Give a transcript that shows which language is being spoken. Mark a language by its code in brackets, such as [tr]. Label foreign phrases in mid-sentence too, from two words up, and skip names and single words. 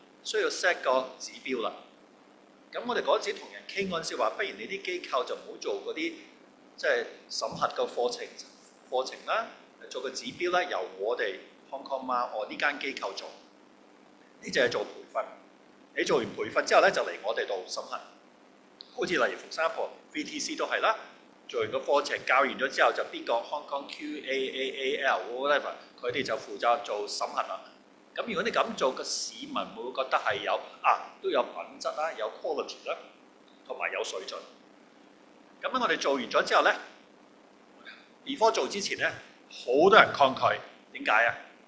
[yue] 需要 set 個指標啦。咁我哋嗰陣時同人傾嗰陣時話，不如你啲機構就唔好做嗰啲即係審核個課程啦，做個指標啦，由我哋 Hong Kong Ma 我呢間機構做。你就係做培訓。你做完培訓之後咧，就嚟我哋度審核。好似例如 [en] for example [yue] VTC 都係啦，做完個課程教完咗之後，就邊個 Hong Kong QAAAL whatever，佢哋就負責做審核啦。咁如果你咁做，個市民會覺得係都有品質啦，有 quality 啦，同埋有水準。咁咧我哋做完咗之後咧，before 做之前咧，好多人抗拒，點解啊？